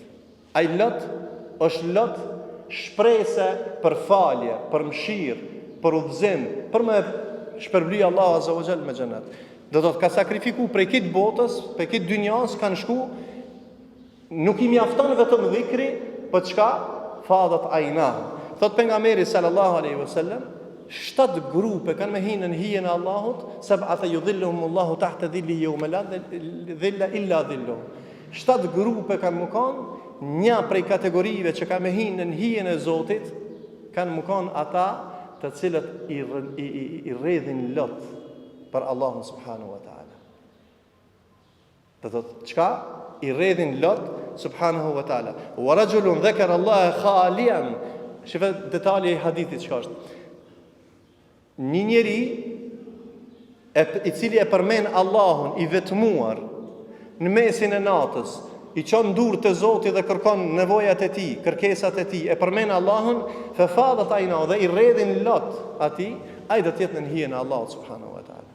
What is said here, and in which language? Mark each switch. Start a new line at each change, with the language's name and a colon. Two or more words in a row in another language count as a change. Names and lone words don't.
Albanian: Ai lot është lot shprese për falje, për mëshirë, për udhëzim, për me shpërbly Allahu
Arabic: عز وجل
Albanian: me xhenet. Do të ka sakrifiku prej këtë botës, prej këtë dynjas kanë shku, nuk i mjafton vetëm dhikri, për çka?
Arabic: فاضت عيناه.
Albanian: Thot pejgamberi
Arabic: صلى الله عليه وسلم,
Albanian: 7 grupe kanë me hinë në hijen e Allahut,
Arabic: سبعة يظلهم الله تحت ظله يوم لا ظل إلا ظله.
Albanian: 7 grupe kanë më kanë, një prej kategorive që kanë me hinë në hijen e Zotit, kanë më kanë ata të cilët i rredhin lot për Allahun
Arabic: سبحانه وتعالى.
Albanian: Të thotë, çka? I rredhin lot
Arabic: سبحانه وتعالى. ورجل ذكر الله خاليا.
Albanian: Shifë detalji i hadithit çka është. Një njeri i cili e përmend Allahun i vetmuar në mesin e natës, i çon durr te Zoti dhe kërkon nevojat e tij, kërkesat e tij, e përmend Allahun,
Arabic: ففاضت عيناه
Albanian: dhe i rredhin lot atij, ai do të jetë në hijen e Allahut
Arabic: سبحانه وتعالى.